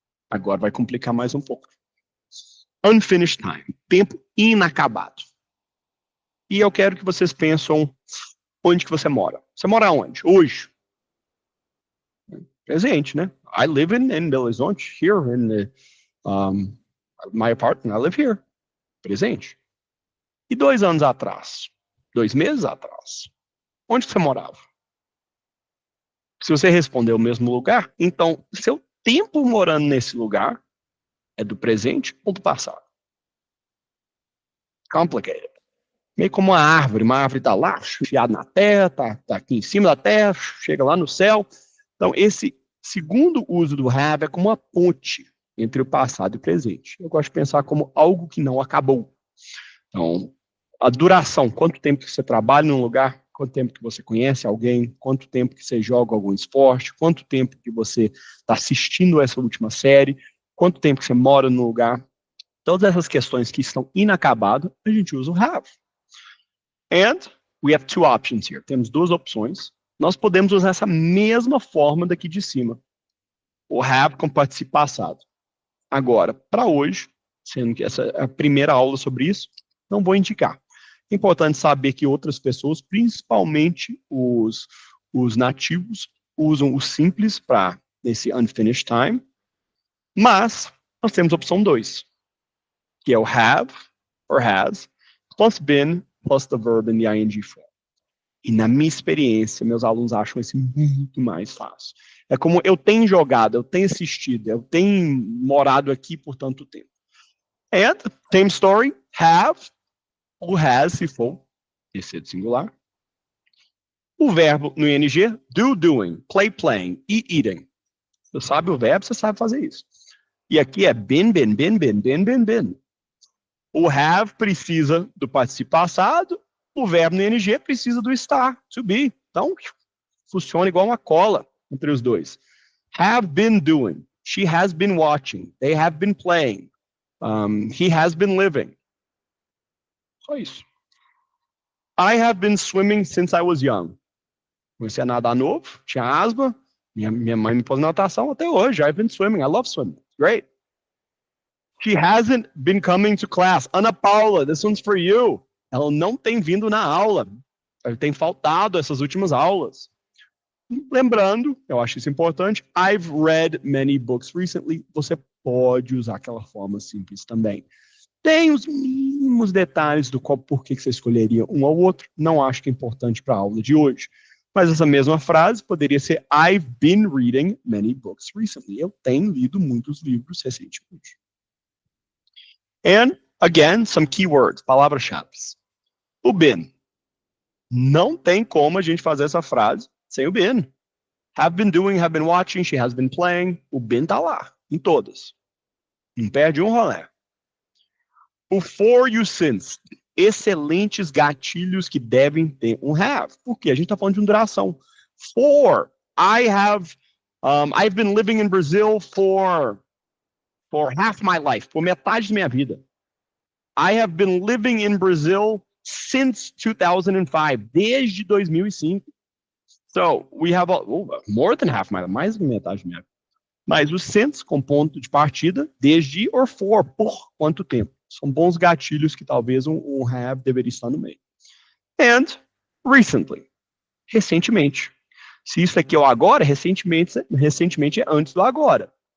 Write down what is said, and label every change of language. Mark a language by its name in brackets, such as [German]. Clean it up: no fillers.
[Portuguese] Agora vai complicar mais um pouco. [English] Unfinished time. [Portuguese] Tempo inacabado. E eu quero que vocês pensem onde que você mora. Você mora onde? Hoje. Presente, né? [English] I live in Belo Horizonte, here in my apartment. I live here. [Portuguese] Presente. E 2 anos atrás? 2 meses atrás? Onde você morava? Se você responder o mesmo lugar, então seu tempo morando nesse lugar é do presente ou do passado? Complicated. Meio como uma árvore está lá, enfiada na terra, tá aqui em cima da terra, chega lá no céu. Então, esse segundo uso do have é como uma ponte entre o passado e o presente. Eu gosto de pensar como algo que não acabou. Então, a duração, quanto tempo que você trabalha num lugar, quanto tempo que você conhece alguém, quanto tempo que você joga algum esporte, quanto tempo que você está assistindo essa última série, quanto tempo que você mora no lugar. Todas essas questões que estão inacabadas, a gente usa o have. [English] And we have two options here. [Portuguese] Temos duas opções. Nós podemos usar essa mesma forma daqui de cima. O have com participo passado. Agora, para hoje, sendo que essa é a primeira aula sobre isso, não vou indicar. É importante saber que outras pessoas, principalmente os nativos, usam o simples para esse unfinished time, mas nós temos a opção 2, que é o [English] have or has, plus been, plus the verb in the ing form. [Portuguese] E na minha experiência, meus alunos acham esse muito mais fácil. É como eu tenho jogado, eu tenho assistido, eu tenho morado aqui por tanto tempo. [English] And, same story, [Portuguese] have, o has, se for terceiro singular. O verbo no ing, do, doing, play, playing, eat, eating. Você sabe o verbo, você sabe fazer isso. E aqui é been, been, been, been, been, been, been. O have precisa do participo passado, o verbo no ing precisa do estar, to be. Então, funciona igual uma cola entre os dois. [English] Have been doing. She has been watching. They have been playing. He has been living. Só isso. I have been swimming since I was young. [Portuguese] Comecei a nadar novo, tinha asma. Minha mãe me pôs na natação até hoje. [English] I've been swimming. I love swimming. Great. She hasn't been coming to class. Ana Paula, this one's for you. [Portuguese] Ela não tem vindo na aula. Ela tem faltado essas últimas aulas. Lembrando, eu acho isso importante, [English] I've read many books recently. [Portuguese] Você pode usar aquela forma simples também. Tem os mínimos detalhes do qual, por que você escolheria um ou outro. Não acho que é importante para a aula de hoje. Mas essa mesma frase poderia ser [English] I've been reading many books recently. [Portuguese] Eu tenho lido muitos livros recentemente. [English] And, again, some keywords, [Portuguese] palavras-chave. O been. Não tem como a gente fazer essa frase sem o been. [English] Have been doing, have been watching, she has been playing. [Portuguese] O been tá lá, em todas. Não perde um rolê. O for e o since. Excelentes gatilhos que devem ter um have. Porque a gente tá falando de uma duração. [English] For, I've been living in Brazil for half my life. [Portuguese] Por metade da minha vida. [English] I have been living in Brazil since 2005. [Portuguese] Desde 2005. [English] So, we have more than half my life. [Portuguese] Mais da metade da minha vida. Mas o since com ponto de partida, desde or for, por quanto tempo. São bons gatilhos que talvez um have deveria estar no meio. And recently, recentemente. Se isso aqui é o agora, recentemente é antes do agora.